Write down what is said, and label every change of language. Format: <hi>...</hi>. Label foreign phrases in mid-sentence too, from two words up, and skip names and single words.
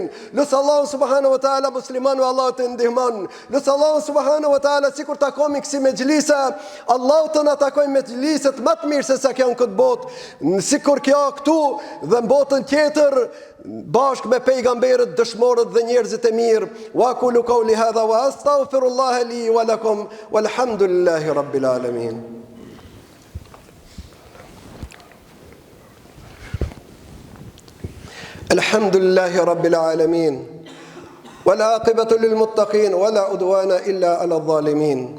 <sq>Lusë Allahu</sq> <ar>سبحانه وتعالى</ar> <sq>musliman wa Allahu të ndihman. Lusë Allahu</sq> <ar>سبحانه وتعالى</ar> <sq>sikur takomi kësi me gjlisa, Allahu të në takojmë me gjliset më të mirë se sa kjo në këtë botë, sikur kjo këtu dhe në botën tjetër, bashkë me pejgamberët, dëshmorët dhe njerëzit e mirë.</sq> <ar>وأقول قولي هذا وأستغفر الله لي ولكم والحمد لله رب العالمين. الحمد لله رب العالمين. والعاقبة للمتقين ولا عدوان إلا على الظالمين.</ar>